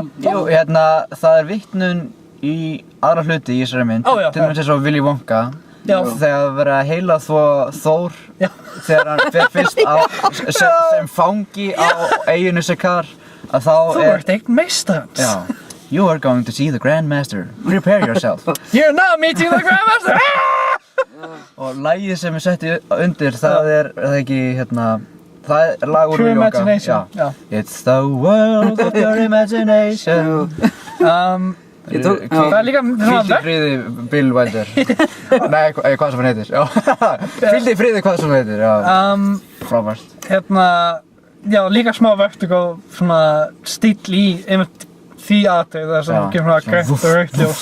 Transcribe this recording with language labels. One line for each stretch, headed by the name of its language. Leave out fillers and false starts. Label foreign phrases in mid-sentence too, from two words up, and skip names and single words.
Icelandic: Jú, það er vitnun í aðra hluti í þessari mynd, til dæmis eins og Willy Wonka. Þegar verið að heila Thor, þegar hann fer fyrst sem fangi á eyjunni Sakaar, að þá Þú ert eitt meistarans. Já.
English: You are going to see the Grandmaster. Prepare yourself. You're now meeting the Grandmaster!
Icelandic: Og lagið sem er sett undir, það er ekki, það er lag úr Willy Wonka. True Imagination. Já.
English: It's the world of your imagination.
Icelandic: Það er líka svona Hvíldu í friði, Bill Wilder. Nei, hvað sem hann heitir. Hvíldu í friði, hvað sem hann heitir. Frábært. Já, líka smá vertigo, svona stíll í einmitt því atrið þar sem ekki svona grænt og rautt ljós.